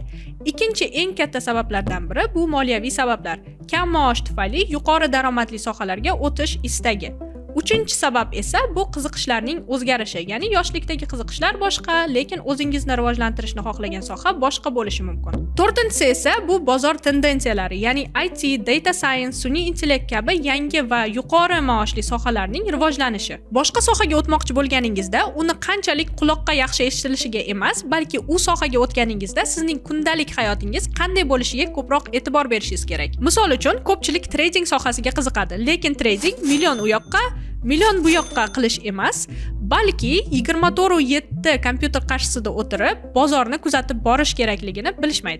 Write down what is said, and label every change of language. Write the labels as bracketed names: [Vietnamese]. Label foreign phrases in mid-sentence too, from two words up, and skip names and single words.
[Uzbek] Ikkinchi eng katta sabablardan biri bu moliyaviy sabablar. Kam maosh tufayli yuqori daromadli sohalarga o'tish istagi. Uchinchi sabab esa bu qiziqishlarning o'zgarishi, ya'ni yoshlikdagi qiziqishlar boshqa, lekin o'zingizni rivojlantirishni xohlagan soha boshqa bo'lishi mumkin. To'rtinchisi esa bu bozor tendensiyalari, ya'ni IT, [English] data science, [Uzbek] sun'iy intellekt kabi yangi va yuqori maoshli sohalarning rivojlanishi. Boshqa sohaga o'tmoqchi bo'lganingizda, uni qanchalik quloqqa yaxshi eshitilishiga emas, balki u sohaga o'tganingizda sizning kundalik hayotingiz qanday bo'lishiga ko'proq e'tibor berishingiz kerak. Misol uchun, ko'pchilik trading sohasiga qiziqadi, lekin trading million u yoqqa million bu yoqqa qilish emas, balki 24/7 kompyuter qarshisida o'tirib, bozorni kuzatib borish kerakligini bilishmaydi.